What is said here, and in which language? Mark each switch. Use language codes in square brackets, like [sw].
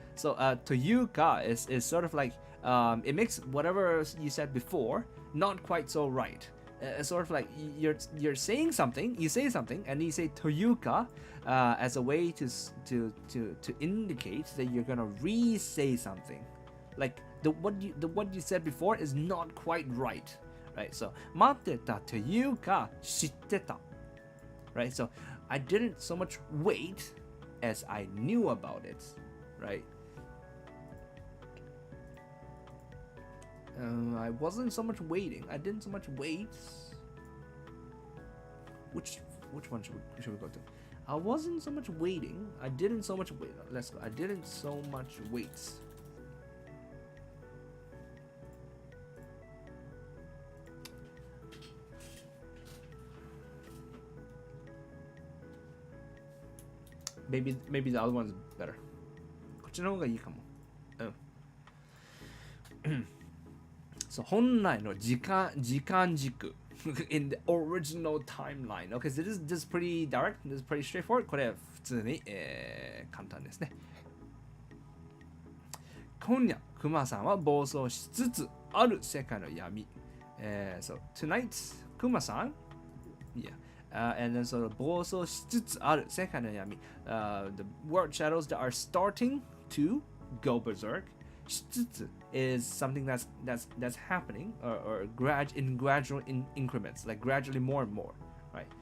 [en] So, というか is sort of like it makes whatever you said before not quite so right. Sort of like you're saying something, you say something, and you say というか as a way to indicate that you're gonna re-say something. Like what you said before is not quite right, right? So [ja] 待ってたというか知ってた, right? [en] So I didn't so much wait as I knew about it, right? I wasn't so much waiting. I didn't so much wait. Which one should we go to? I wasn't so much waiting. I didn't so much wait. Let's go. I didn't so much wait. Maybe the other one's better. [ja] こっちの方がいいかも。 [en] So 本来の時間軸 in the original timeline. Okay, so this is pretty direct. This is pretty straightforward. [ja] これ普通に、簡単ですね。今夜、クマさんは暴走しつつある世界の闇。 [en] So tonight, クマさん Yeah. And then so [ja] 暴走しつつある世界の闇。 [en] The word shadows that are starting to go berserk. しつつ is something that's happening or gradual increments, like gradually more and more, right?